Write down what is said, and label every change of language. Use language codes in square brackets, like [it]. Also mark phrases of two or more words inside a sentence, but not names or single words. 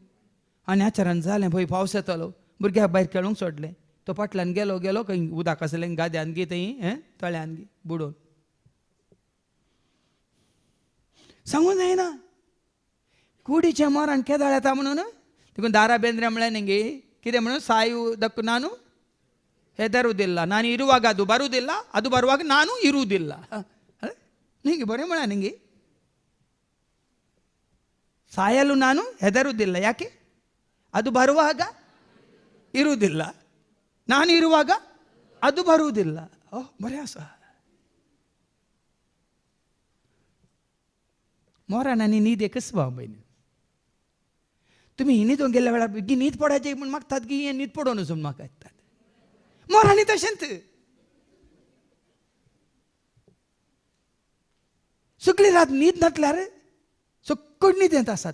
[kok] आनी आचारण जालें भंय पावस येतालो, भुरग्याक भायर खेळूंक सोडलें. तो फाटल्यान गेलो खंय उदक आसलें गाद्यान गी थंय तळ्यान गी बुडोवन. सांगूं जायना कुडीचें मरण केदाळ येता म्हणून. देखून दारा बेंद्रे म्हळें न्ही कितें म्हणून [kn] ಸಾಯುವುದಕ್ಕೂ ನಾನು ಹೆದರುವುದಿಲ್ಲ, ನಾನು ಇರುವಾಗ ಅದು ಬರುವುದಿಲ್ಲ, ಅದು ಬರುವಾಗ ನಾನು ಇರುವುದಿಲ್ಲ. ನಿಂಗೆ ಬರೀ म्हळ्या ನಿಂಗೆ ಸಾಯಲು ನಾನು ಹೆದರುವುದಿಲ್ಲ. ಯಾಕೆ? ಅದು ಬರುವಾಗ ಇರುವುದಿಲ್ಲ, ನಾನು ಇರುವಾಗ ಅದು ಬರುವುದಿಲ್ಲ. [kok] बरें आसा. मोरान आनी न्हीद एकच भाव भयणी. तुमी न्हिदोंक गेल्या वेळार गी न्हीद पडायची म्हूण मागतात की हें न्हीद पडोवन वचून म्हाका येतात. मोरांनी तशेंच सगळी रात न्हीद नातल्यार सकट न्हिदेंत आसात.